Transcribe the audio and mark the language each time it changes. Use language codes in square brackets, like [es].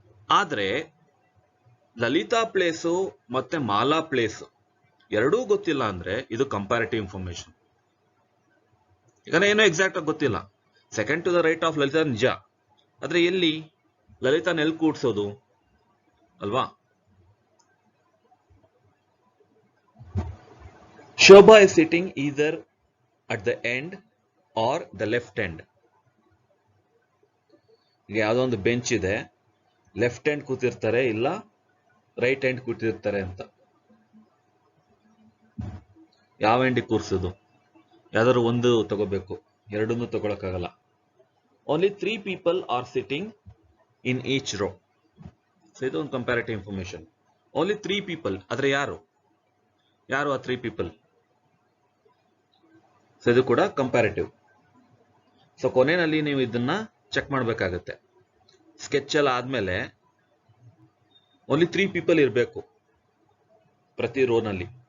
[kn] ಆದ್ರೆ ಲಲಿತಾ ಪ್ಲೇಸು ಮತ್ತೆ ಮಾಲಾ ಪ್ಲೇಸ್ ಎರಡೂ ಗೊತ್ತಿಲ್ಲ ಅಂದ್ರೆ ಇದು ಕಂಪ್ಯಾರಿಟಿವ್ ಇನ್ಫಾರ್ಮೇಶನ್. ಈಗ ಏನೋ ಎಕ್ಸಾಕ್ಟ್ ಆಗಿ ಗೊತ್ತಿಲ್ಲ. [en] second to the right of Lalita [kn] ನಿಜ, ಆದ್ರೆ ಎಲ್ಲಿ ಲಲಿತಾನ ಎಲ್ಲಿ ಕೂಡ್ಸೋದು ಅಲ್ವಾ. [en] Shobha is sitting either at the end or the left end. [kn] ಈಗ ಯಾವುದೋ ಒಂದು ಬೆಂಚ್ ಇದೆ, ಲೆಫ್ಟ್ ಎಂಡ್ ಕೂತಿರ್ತಾರೆ ಇಲ್ಲ ರೈಟ್ ಎಂಡ್ ಕೂತಿರ್ತಾರೆ ಅಂತ. ಯಾವ ಎಂಡಿಗೆ ಕೂರ್ಸೋದು? ಯಾವ್ದಾದ್ರು ಒಂದು ತಗೋಬೇಕು, ಎರಡನ್ನೂ ತಗೊಳಕ್ಕಾಗಲ್ಲ. [en] Only 3 people are sitting in each row. [kn] So ಇದು ಒಂದು ಕಂಪ್ಯಾರಿಟಿವ್ ಇನ್ಫಾರ್ಮೇಶನ್. [en] only 3 people, [kn] ಆದ್ರೆ ಯಾರು ಆ 3 people? ಸೊ ಇದು ಕೂಡ ಕಂಪ್ಯಾರಿಟಿವ್. ಸೊ ಕೊನೆಯಲ್ಲಿ ನೀವು ಇದನ್ನ ಚೆಕ್ ಮಾಡಬೇಕಾಗತ್ತೆ. ಸ್ಕೆಚ್ ಎಲ್ಲ ಆದ್ಮೇಲೆ [en] only 3 people [kn] ಇರಬೇಕು ಪ್ರತಿ ರೋನಲ್ಲಿ.